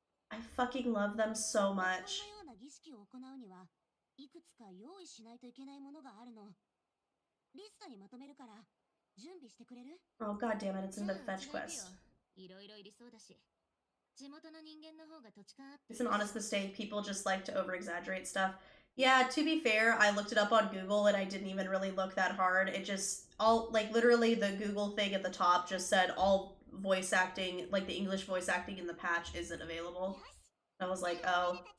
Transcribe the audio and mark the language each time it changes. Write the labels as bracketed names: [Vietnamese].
[English] I fucking love them so much. [Japanese] このような儀式を行うには、いくつか用意しないといけないものがあるの。リストにまとめるから、準備してくれる？ [English] Oh, god damn it, it's in the fetch quest. [Japanese] いろいろいりそうだし、地元の人間の方が土地勘あって。 [English] It's an honest mistake. People just like to over-exaggerate stuff. Yeah, to be fair, I looked it up on Google and I didn't even really look that hard. It just, literally the Google thing at the top just said all voice acting, like the English voice acting in the patch isn't available. I was like, oh.